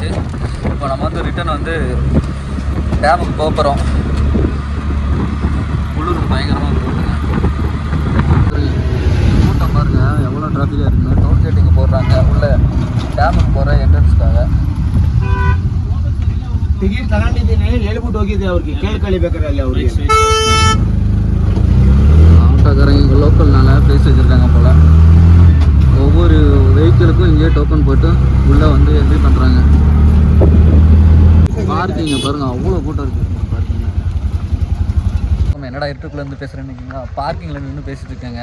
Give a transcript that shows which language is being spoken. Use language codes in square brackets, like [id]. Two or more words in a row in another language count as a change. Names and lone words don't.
[ta] இப்போ நம்ம வந்து ரிட்டன் வந்து டேமுக்கு போக போகிறோம். குளிர் பயங்கரமாக போகுதுங்க. கூட்டம் பாருங்கள் எவ்வளோ டிராஃபிக்காக இருக்குங்க. [en] toll gates [ta] போடுறாங்க உள்ளே டேமுக்கு போகிற என்ட்ரன்ஸ்க்காக. [kn] ಟಿಕೆಟ್ ತಗೊಂಡಿದ್ದೀನಿ ಹೇಳ್ಬಿಟ್ಟು ಹೋಗಿದ್ದೆ ಅವ್ರಿಗೆ ಕೇಳ್ಕೊಳ್ಳಿಬೇಕಾರೆ ಅಲ್ಲಿ ಅವ್ರಿಗೆ [ta] ஆட்டோக்காரங்க இங்கே லோக்கல்னால ப்ரைஸ் வச்சுருக்காங்க போல். ஒவ்வொரு வெஹிக்கிளுக்கும் இங்கேயே டோக்கன் போட்டு உள்ளே வந்து என்ட்ரி பண்ணுறாங்க. பார்க்கிங்க பாருங்கள், அவ்வளோ கூட்டம் இருக்குது பார்க்கிங்க. நம்ம என்னடா இருட்டுக்குள்ளேருந்து பேசுகிறேன்னு பார்க்கிங்கில் நின்று பேசிகிட்டு இருக்காங்க.